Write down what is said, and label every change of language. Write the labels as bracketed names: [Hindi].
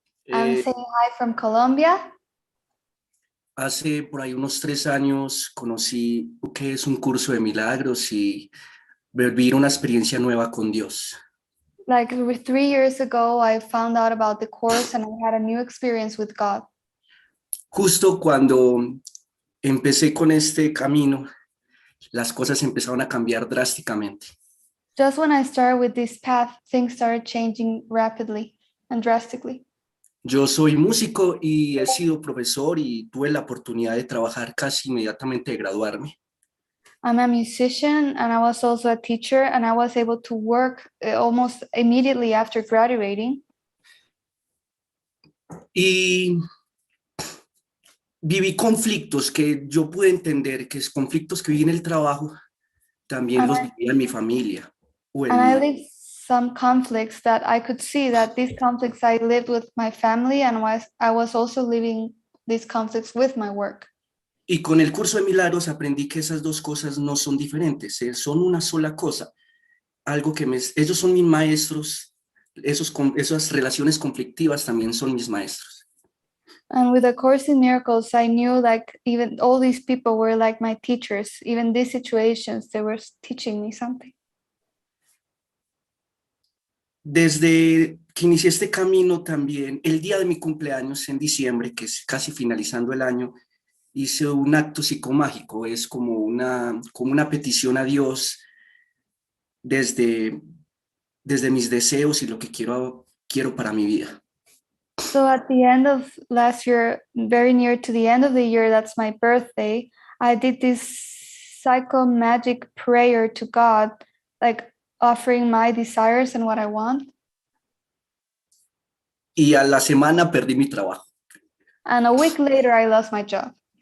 [English] I'm saying hi from Colombia. [Spanish] Hace por ahí unos 3 años conocí lo que es un curso de milagros y vivir una experiencia nueva con Dios. [English] Like 3 years ago, I found out about the course and I had a new experience with God. [Spanish] Justo cuando empecé con este camino, las cosas empezaron a cambiar drásticamente. [English] Just when I started with this path, things started changing rapidly and drastically. [Spanish] Yo soy músico y he sido profesor y tuve la oportunidad de trabajar casi inmediatamente de graduarme. [English] I'm a musician and I was also a teacher and I was able to work almost immediately after graduating. [Spanish] Y viví conflictos que yo pude entender que es conflictos que viví en el trabajo, también los viví en mi familia. [English] And I lived some conflicts that I could see that these conflicts I lived with my family and I was also living these conflicts with my work. [Spanish] Y con el curso de Milagros aprendí que esas dos cosas no son diferentes, son una sola cosa. Algo que ellos son mis maestros, esas relaciones conflictivas también son mis maestros. [English] And with the Course in Miracles, I knew like even all these people were like my teachers. Even these situations, they were teaching me something. [Spanish] Desde que inicié este camino también, el día de mi cumpleaños en diciembre, que es casi finalizando el año, hice un acto psicomágico, es como una petición a Dios desde mis deseos y lo que quiero para mi vida. [English] So at the end of last year, very near to the end of the year, that's my birthday, I did this psychomagic prayer to God, like offering my desires and what I want. [Spanish] Y a la semana perdí mi trabajo. [English] And a week later, I lost my job.